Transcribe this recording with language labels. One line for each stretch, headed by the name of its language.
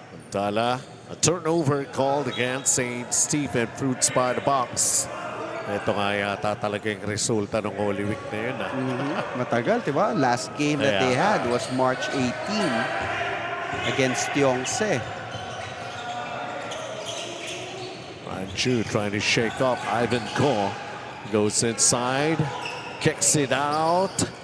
English: Tala, a turnover called against St. Stephen Fruits by the box.
Filipino: Ito nga yata talaga yung resulta ng Holy Week na yun. Matagal, diba?
English: Last game that they had was March 18 against Yongse. Ranchu trying to shake off Ivan Ko. Goes inside. Kicks it out.